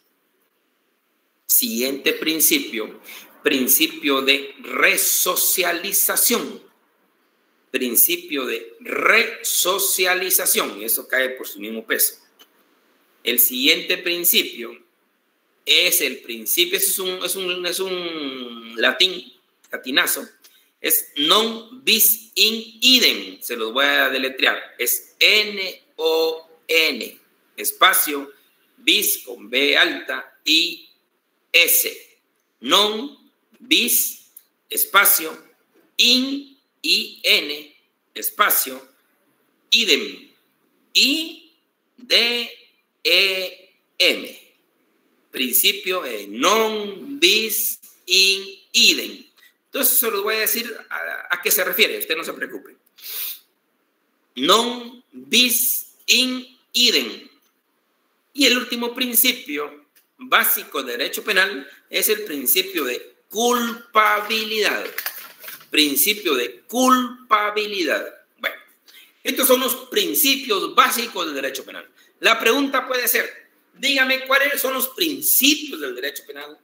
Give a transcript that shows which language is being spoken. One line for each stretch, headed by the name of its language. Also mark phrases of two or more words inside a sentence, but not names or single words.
Spanish: Siguiente principio, principio de resocialización. Principio de resocialización, eso cae por su mismo peso. El siguiente principio es el principio, es un latinazo, es
Latin: non bis in idem,
Spanish: se los voy a deletrear, es N-O-N, espacio, bis con B alta y S,
Latin: non bis,
Spanish: espacio, in, I-N, espacio, idem, I-D-E-M, principio
Latin: non bis in idem.
Spanish: Entonces, se los voy a decir a qué se refiere, usted no se preocupe.
Latin: Non bis in idem.
Spanish: Y el último principio básico de derecho penal es el principio de culpabilidad. Principio de culpabilidad. Bueno, estos son los principios básicos del derecho penal. La pregunta puede ser, dígame cuáles son los principios del derecho penal.